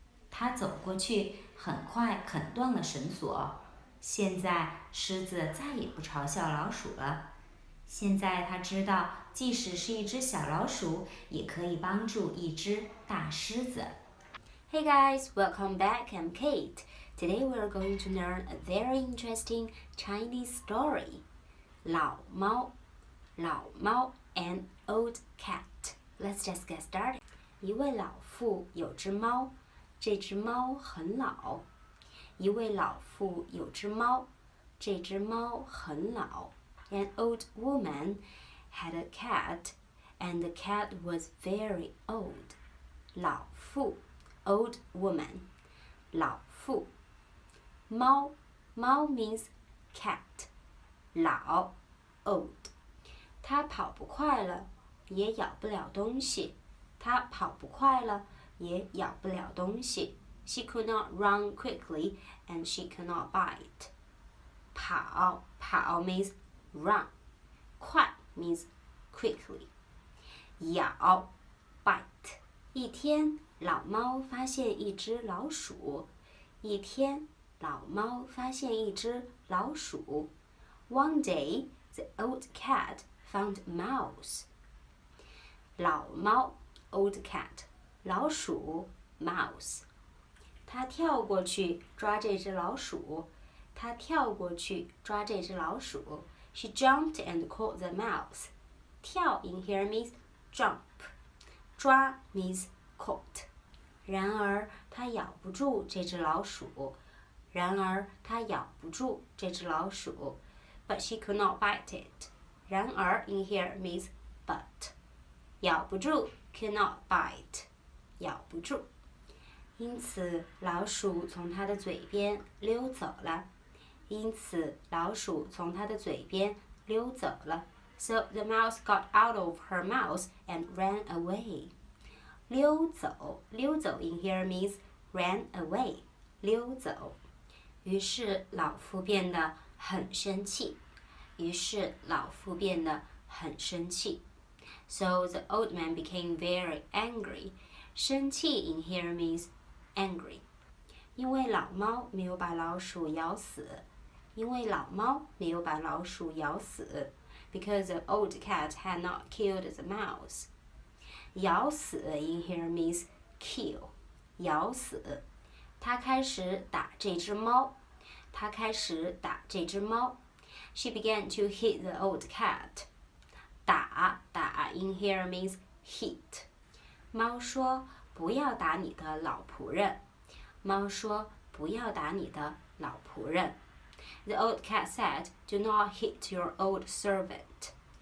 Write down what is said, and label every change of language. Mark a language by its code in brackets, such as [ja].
[zh] 他走过去，很快啃断了绳索。现在，狮子再也不嘲笑老鼠了。现在他知道，即使是一只小老鼠，也可以帮助一只大狮子。 [en] Hey guys, welcome back. I'm Kate. Today we're going to learn a very interesting Chinese story. 老猫 and old cat. Let's just get started. [zh] 一位老妇有只猫，这只猫很老。一位老妇有只猫，这只猫很老。 [en] An old woman had a cat, and the cat was very old. 老妇 old woman 老妇。 [zh] 猫 [en] means cat [zh] 老 old 它跑不快了，也咬不了东西。它跑不快了，也咬不了东西。 [en] She could not run quickly and she could not bite. 跑 means run. 快 means quickly. 咬 bite. [zh] 一天，老猫发现一只老鼠。一天，老猫发现一只老鼠。 [en] One day, the old cat found a mouse. [zh] 老猫 old cat 老鼠 mouse 它跳过去抓这只老鼠。它跳过去抓这只老鼠。 [en] She jumped and caught the mouse. 跳 in here means jump. 抓 means caught. [zh] 然而它咬不住这只老鼠。然而它咬不住这只老鼠。 [en] But she could not bite it. 然而 in here means but. 咬不住 could not bite. [zh] 咬不住。因此老鼠从它的嘴边溜走了。因此老鼠从它的嘴边溜走了。 [en] So the mouse got out of her mouth and ran away. 溜走 in here means ran away. [zh] 溜走。于是老妇变得很生气。于是老妇变得很生气。 [en] So the old man became very angry. 生气 in here means angry. [zh] 因为老猫没有把老鼠咬死。因为老猫没有把老鼠咬死。 [en] Because the old cat had not killed the mouse. 咬死 in here means kill. [zh] 咬死。他开始打这只猫。他开始打这只猫。 [en] She began to hit the old cat. 打 in here means hit. [zh] 猫说不要打你的老仆人。猫说不要打你的老仆人。 [en] The old cat said, "Do not hit your old servant."